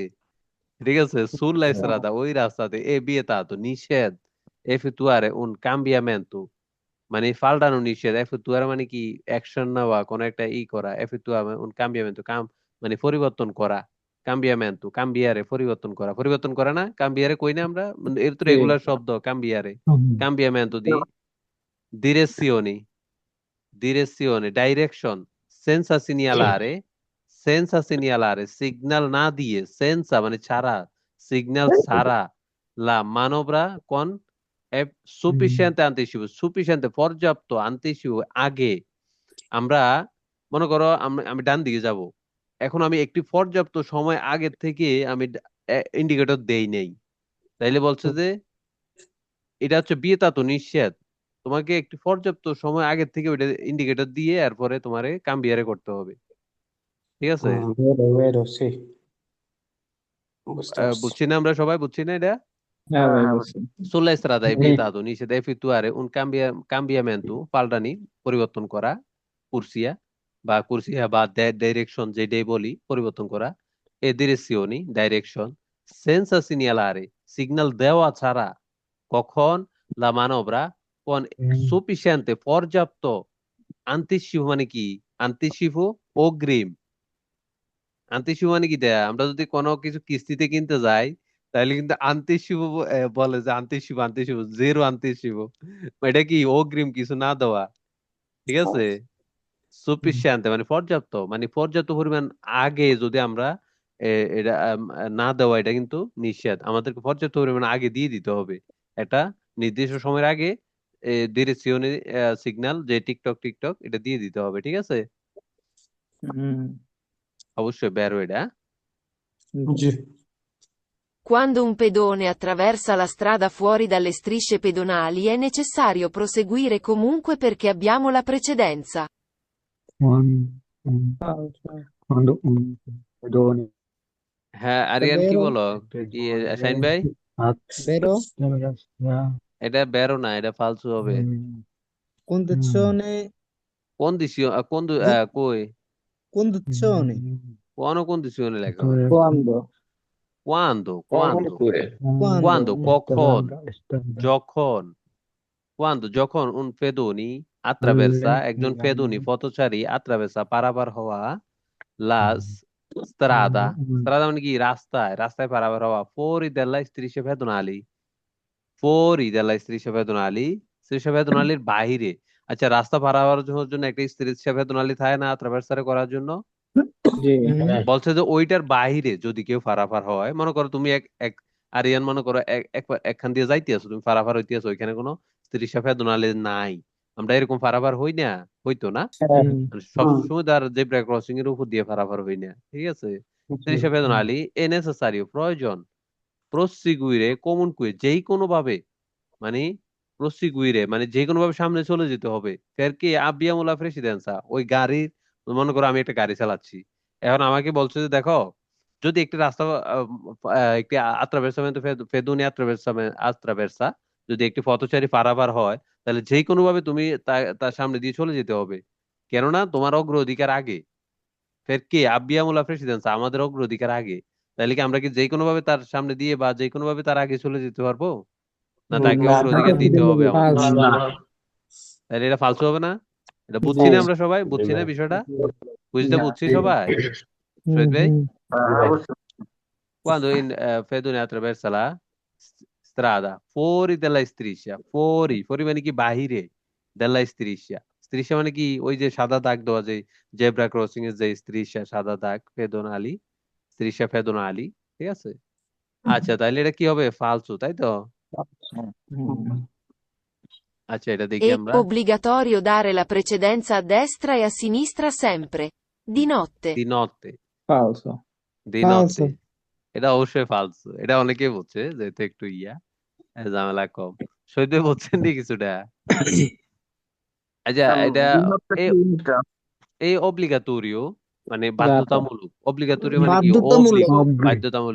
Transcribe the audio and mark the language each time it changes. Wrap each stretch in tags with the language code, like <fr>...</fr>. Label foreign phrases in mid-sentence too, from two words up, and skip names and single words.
<bn>ঠিক আছে,</bn> <it>sulla strada</it> <bn>ওই রাস্তাতে,</bn> <it>è vietato</it> <bn>নিষেধ,</bn> <it>effettuare un cambiamento</it> <bn>মানে পাল্টানো নিষেধ, এফেতুয়ারে মানে কি অ্যাকশন নেওয়া, কোন একটা করা,</bn> <it>effettua un cambiamento</it> <bn>মানে পরিবর্তন করা,</bn> <it>cambiamento cambiare</it> <bn>পরিবর্তন করা, পরিবর্তন করা না, কাম্বিয়ারে কই না আমরা, মানে এর তো জি। রেগুলার শব্দ</bn> <it>cambiare, cambiamento di direzioni, direzione, direction, senza segnalare, senza segnalare,</it> <bn>signal না দিয়ে,</bn> <it>senza মানে</it> <bn>ছাড়া, signal ছাড়া,</bn> <it>la manovra con sufficiente anticipo,</it> <bn>sufficiente পর্যাপ্ত anticipo আগে, আমরা মনে করো আমি ডান দিকে যাব, এখন আমি একটি পর্যাপ্ত সময় আগে থেকে আমি ইন্ডিকেটর দেই নেই, তাইলে বলছে যে এটা হচ্ছে বিয়েতাতো নিষেধ, তোমাকে একটি পর্যাপ্ত সময় আগে থেকে ওইটা ইন্ডিকেটর দিয়ে এরপরে তোমারে কাম্বিয়ারে করতে হবে। ঠিক আছে,</bn> <it>vero vero</it> <bn>সে বুঝতে পারছি। বুঝছি না আমরা সবাই, বুঝছি না এটা? হ্যাঁ ভাই বুঝছি।</bn> <it>Sulla strada è vietato, নিষেধ effettuare un cambiamento,</it> <bn>পাল্টানি, পরিবর্তন করা, কুরসিয়া বা ডাইরেকশন যেটাই বলি, পরিবর্তন করা,</bn> <it>e direzioni, ডাইরেকশন, senza segnalare,</it> <bn>সিগন্যাল দেওয়া ছাড়া, কখন,</bn> <it>la manovra con sufficiente,</it> <bn>পর্যাপ্ত, anticipo মানে কি? anticipo অগ্রিম, anticipo মানে কি দেয়া, আমরা যদি কোনো কিছু কিস্তিতে কিনতে যাই তাহলে কিন্তু anticipo বলে যে anticipo জিরো anticipo, এটা কি অগ্রিম কিছু না দেওয়া। ঠিক আছে, sufficiente মানে পর্যাপ্ত, মানে পর্যাপ্ত পরিমাণ আগে যদি আমরা এটা না দেওয়া, এটা কিন্তু নিষেধ, আমাদেরকে পর্যাপ্ত পরিমাণ আগে দিয়ে দিতে হবে, এটা নির্দিষ্ট সময়ের আগে ডিরেকশনে সিগন্যাল, যে টিকটক টিকটক এটা দিয়ে দিতে হবে। ঠিক আছে, হুম। অবশ্যই বের এটা। জি</bn> <it>Quando un pedone attraversa la strada fuori dalle strisce pedonali è necessario proseguire comunque perché abbiamo la precedenza. quando un pedone</it> <bn>হ্যাঁ আরিয়ান কি</bn> <it>বেরো</it> <bn>বলো? কি শাইন ভাই?</bn> <it>বেরো</it> <bn>এটা বেরো না, এটা ফালতু হবে।</bn> <it>condizione</it> <bn>কই</bn> <it>condizione</it> <bn>কন্ডিশনে লেখা হয়?</bn> <it>কোয়ান্ডো। কোয়ান্দো,</it> <bn>কোয়ান্ডো করে। কোয়ান্দো কখন,</bn> <it>Quando</it> <bn>যখন, কোয়ান্দো যখন,</bn> <it>un pedoni attraversa,</it> <bn>একজন পেদুনি পথচারী, attraversa পারাপার হওয়া,</bn> <it>la strada, strada</it> <bn>মানে কি? রাস্তায়, রাস্তায় পারাপার হওয়া,</bn> <it>fuori della striscia pedonali, fuori della striscia pedonali, striscia pedonaliর বাহিরে।</it> <bn>আচ্ছা, রাস্তা পারাপার জন্য একটা</bn> <it>striscia pedonali</it> <bn>থাকে না attraversare করার জন্য? জি। বলছে যে ওইটার বাহিরে যদি কেউ পারাপার হয়, মনে করো তুমি এক এক আরিয়ান, মনে করো একখান দিয়ে যাইতে আছো, তুমি পারাপার হইতে আছো, ওইখানে কোনো</bn> <it>striscia pedonali</it> <bn>নাই, আমরা এরকম পারাপার হই না, হইতো না, মানে সবসময় তার জেব্রা ক্রসিং এর উপর দিয়ে পারাপার হই না। ঠিক আছে,</bn> <it>striscia pedonali è necessario, প্রয়োজন, proseguire comunque,</it> <bn>যেই কোনো ভাবে, মানে proseguire মানে যে কোনো ভাবে সামনে চলে যেতে হবে,</bn> <it>perché abbiamo la precedenza,</it> <bn>ওই গাড়ির, মনে করো আমি একটা গাড়ি চালাচ্ছি, এখন আমাকে বলছে যে দেখো, যদি একটি রাস্তা একটি</bn> <it>attraversamento pedoni attraversa,</it> <bn>যদি একটি পথচারী পারাপার হয়, তাহলে যে কোনো ভাবে তুমি তার সামনে দিয়ে চলে যেতে হবে, কেননা তোমার অগ্রাধিকার আগে।</bn> <it>perché abbiamo la precedenza</it> <bn>আমাদের অগ্রাধিকার আগে, তাহলে কি আমরা কি যে কোনো ভাবে তার সামনে দিয়ে বা যে কোনো ভাবে তার আগে চলে যেতে পারবো, না তাকে না অগ্রাধিকার দিতে হবে আমাদের?</bn> <it>Falso.</it> <bn>তাহলে এটা ফালতু হবে না? এটা বুঝছি জি না আমরা সবাই, বুঝছি না বিষয়টা, বুঝতে বুঝছি সবাই? শহীদ ভাই,</bn> <it>quando Fedone attraversa la strada fuori della striscia, fuori</it> <bn>মানে কি বাহিরে,</bn> <it>della striscia,</it> <bn>striscia মানে কি ওই যে সাদা দাগ দেওয়া, যে জেব্রা ক্রসিং এর যে striscia সাদা দাগ, pedonali,</bn> <it>striscia pedonali,</it> <bn>ঠিক আছে? আচ্ছা তাহলে এটা কি হবে, ফালতু, তাই তো? আচ্ছা এটা দেখি</bn> <it>È</it> <bn>আমরা।</bn> <it>obbligatorio dare la precedenza a destra e a sinistra sempre. Di notte. di notte, falso di Falso. notte,</it> <bn>এটা অবশ্যই ফালতু, এটা অনেকেই বলছে যেহেতু একটু ঝামেলা কম। শহীদ ভাই বলছেন নি কিছুটা? আচ্ছা এটা এই অব্লিগাটোরিও মানে বাধ্যতামূলক, অব্লিগাটোরিও মানে কি, বাধ্যতামূলক। অব্লিগো বাধ্যতামূলক।</bn>